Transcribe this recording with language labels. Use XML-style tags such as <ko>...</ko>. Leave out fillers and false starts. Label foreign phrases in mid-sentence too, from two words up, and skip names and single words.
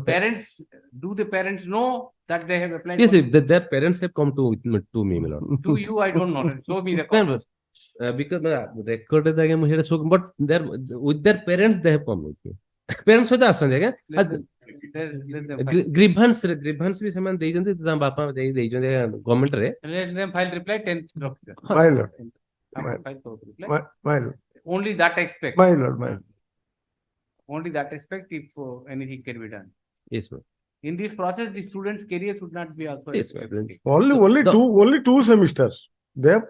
<en>Parents, do the parents know that they have applied? Yes, for- if their parents have come to me, my lord. To you, I don't know. Show me the No, copy. because record is again here, so but their with their parents they have come with me. Parents with us, again. Let them file.</en> <or>Grievance भी ସେମାନେ ଦେଇଛନ୍ତି ତାଙ୍କ ବାପା ଦେଇଛନ୍ତି ଗଭର୍ଣ୍ଣମେଣ୍ଟ ରେ</or> <en>Let them file reply 10th October. My lord. After file for reply. My lord. Only that aspect. My lord. My lord. Only that aspect if anything can be done. yes, ma'am. In this process, the students' career should not be also. Yes, affected. Only two semesters. They have</en>